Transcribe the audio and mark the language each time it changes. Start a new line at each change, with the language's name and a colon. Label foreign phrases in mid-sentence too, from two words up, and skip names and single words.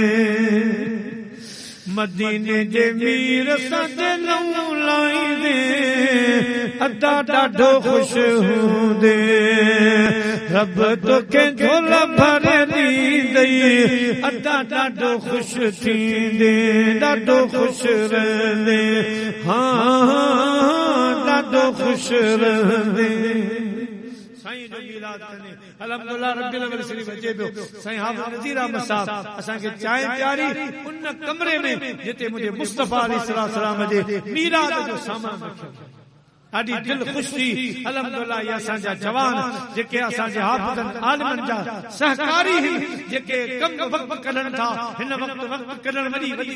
Sindhi: मदीने जे मीर सां लहू लाईंदे, अदा ॾाढो ख़ुशि हूंदे, रब तोखे झोला भरे ॾींदई, अदा ॾाढो ख़ुशि थींदे, ॾाढो ख़ुशि रहंदे, हा ॾाढो ख़ुशि रहंदे। साईं जो मीलाद कने
Arabic: الحمد لله رب العالمين
Sindhi: शरीफ़ अचे पियो। साईं हाफ़िज़ नज़ीर अहमद साहब असांखे चांहि प्यारी उन कमरे में जिते मुंहिंजे मुस्तफ़ा अलैहिस्सलाम जे मीलाद जो सामान रखियो, ॾाढी दिलि ख़ुशि थी अल्हम्दुलिल्लाह ये असांजा जवान जेके असांजे हाफ़िज़न आलिमनि जा सहकारी आहिनि जेके कम वक़्त कढनि था हिन वक़्त कढण वॾी वॾी